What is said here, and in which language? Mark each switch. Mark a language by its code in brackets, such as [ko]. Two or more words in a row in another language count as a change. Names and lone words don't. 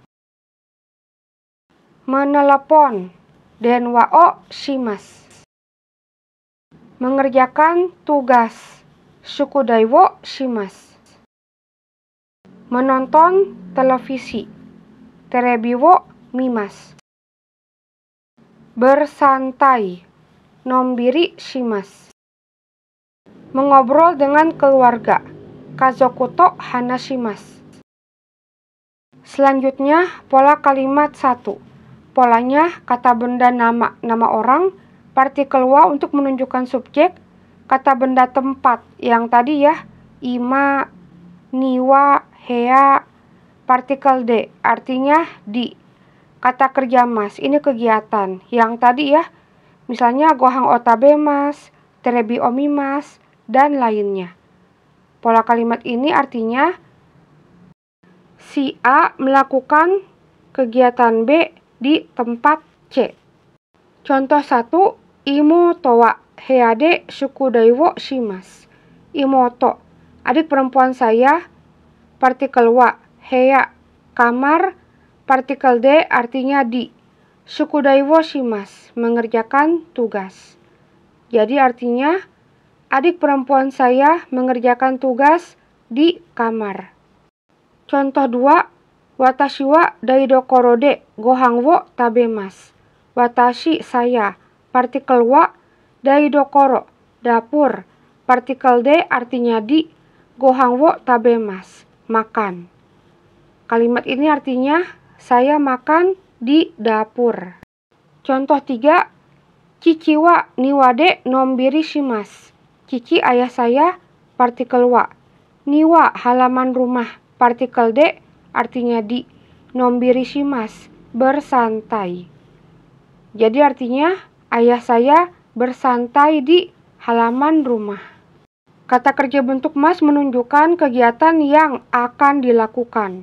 [ja] Menelepon, 電話をします. [id] Mengerjakan tugas, [ja] 宿題をします. [id] Menonton televisi, [ja] テレビを見ます. Bersantai, のんびりします. [id] Mengobrol dengan keluarga, [ja] 家族と話します. [id] Selanjutnya, pola kalimat 1. Polanya kata benda nama orang, partikel wa untuk menunjukkan subjek, kata benda tempat yang tadi ya, [ja] 居間、庭、部屋, [id] partikel de artinya di. Kata kerja mas, ini kegiatan yang tadi ya, misalnya [ja] ご飯を食べます、テレビを見ます, [id] dan lainnya. Pola kalimat ini artinya si A melakukan kegiatan B di tempat C. [ja] Contoh 1, 妹は部屋で宿題をします. [id] Imoto, adik perempuan saya, partikel wa, hea, kamar, partikel de artinya di. [ja] 宿題をします, [id] mengerjakan tugas. Jadi artinya, adik perempuan saya mengerjakan tugas di kamar. Contoh 2, [ja] 私は台所でご飯を食べます. Watashi, [id] saya, partikel wa, daidokoro, dapur, partikel de artinya di, [ja] ご飯を食べます, [id] makan. Kalimat ini artinya saya makan di dapur. [ja] Contoh 3, 父は庭でのんびりします. Cici, [id] ayah saya, partikel wa. Niwa, halaman rumah, partikel de artinya di. [ja] のんびりします, bersantai. [id] Jadi artinya ayah saya bersantai di halaman rumah. Kata kerja bentuk mas menunjukkan kegiatan yang akan dilakukan.